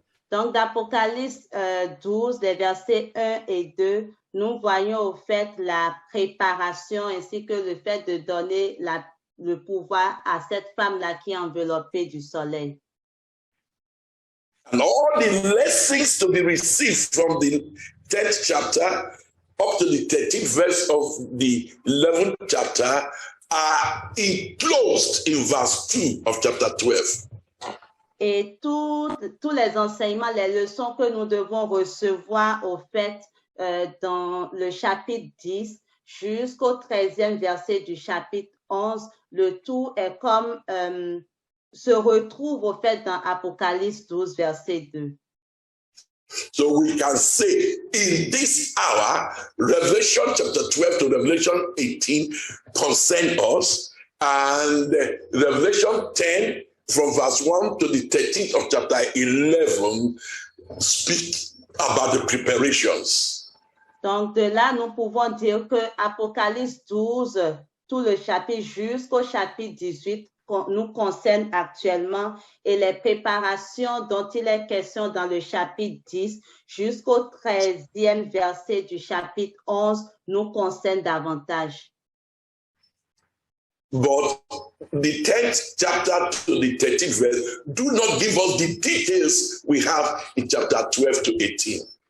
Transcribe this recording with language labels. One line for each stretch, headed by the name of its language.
French: Donc, d'Apocalypse 12, des versets 1 et 2, nous voyons au fait la préparation ainsi que le fait de donner le pouvoir à cette femme-là qui est enveloppée du soleil.
English: And all the lessons to be received from the 10th chapter up to the 13th verse of the 11th chapter are enclosed in verse 2 of chapter 12.
French: Et tous les enseignements, les leçons que nous devons recevoir au fait dans le chapitre 10 jusqu'au 13e verset du chapitre 11, le tout est comme se retrouve au fait dans Apocalypse 12, verset 2.
English: So we can say in this hour, Revelation chapter 12 to Revelation 18 concern us, and Revelation 10 from verse 1 to the 13th of chapter 11 speak about the preparations.
French: Donc de là, nous pouvons dire que Apocalypse 12, tout le chapitre jusqu'au chapitre 18 nous concerne actuellement, et les préparations dont il est question dans le chapitre 10 jusqu'au 13e verset du chapitre 11 nous concernent davantage.
English: But the 10th chapter to the 13th verse do not give us the details we have in chapter 12 to 18.